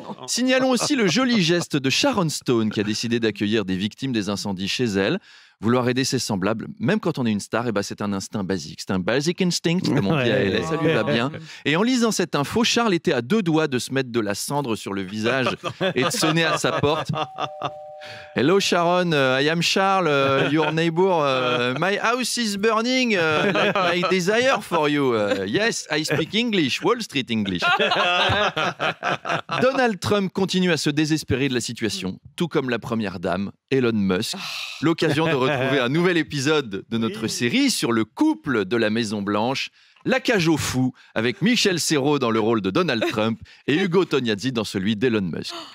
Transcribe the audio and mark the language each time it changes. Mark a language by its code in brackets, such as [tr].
[fr] Signalons aussi le joli geste de Sharon Stone qui a décidé d'accueillir des victimes des incendies chez elle. Vouloir aider ses semblables, même quand on est une star, c'est un instinct basique. C'est un [en] basic instinct, [fr] comme on dit à LS, ça lui va bien. Et en lisant cette info, Charles était à 2 doigts de se mettre de la cendre sur le visage et de sonner à sa porte. [en] Hello Sharon, I am Charles, your neighbor. My house is burning, like my desire for you. Yes, I speak English, Wall Street English. [fr] Donald Trump continue à se désespérer de la situation, tout comme la première dame, Elon Musk. L'occasion de retrouver un nouvel épisode de notre série sur le couple de la Maison Blanche. La cage aux fous, avec Michel Serrault dans le rôle de Donald Trump et Ugo Tognazzi dans celui d'Elon Musk.